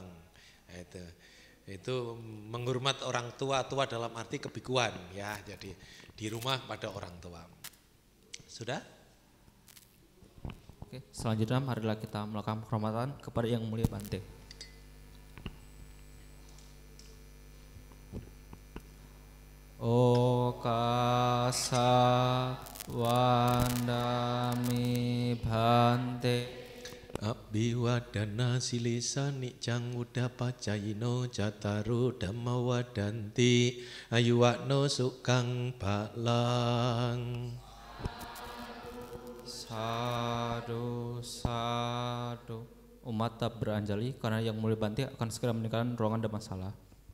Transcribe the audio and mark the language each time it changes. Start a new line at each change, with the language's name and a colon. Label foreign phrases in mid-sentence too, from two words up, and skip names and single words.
Indonesian: Nah, itu menghormat orang tua dalam arti kebikuan ya. Jadi di rumah pada orang tua. Sudah? Oke, selanjutnya marilah kita melakukan penghormatan kepada Yang Mulia Bante.
Pali: Okasa Wandami Bhante Abhiwadana silisa nicang udapacayino jataru dhammawadanti ayuwakno sukang balang. Sadu, sadu.
Indonesian: umat tak beranjali karena yang mulia Bante akan segera meninggalkan ruangan dan masalah.